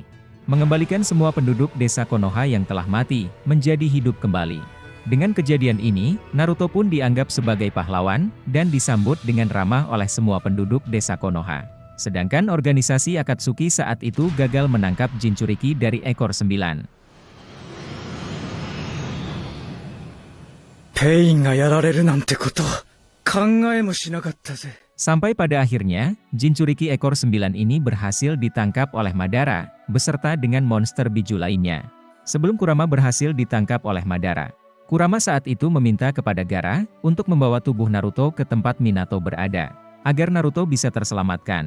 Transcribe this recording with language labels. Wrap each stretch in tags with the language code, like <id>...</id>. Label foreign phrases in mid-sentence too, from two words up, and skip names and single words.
<id>Mengembalikan semua penduduk desa Konoha yang telah mati, menjadi hidup kembali. Dengan kejadian ini, Naruto pun dianggap sebagai pahlawan, dan disambut dengan ramah oleh semua penduduk desa Konoha. Sedangkan organisasi Akatsuki saat itu gagal menangkap Jinchuriki dari ekor 9.</id> <ja>ペインがやられるなんてこと、考えもしなかったぜ。</ja> <id>Sampai pada akhirnya, Jinchuriki ekor 9 ini berhasil ditangkap oleh Madara, beserta dengan monster Biju lainnya. Sebelum Kurama berhasil ditangkap oleh Madara, Kurama saat itu meminta kepada Gaara untuk membawa tubuh Naruto ke tempat Minato berada, agar Naruto bisa terselamatkan.</id>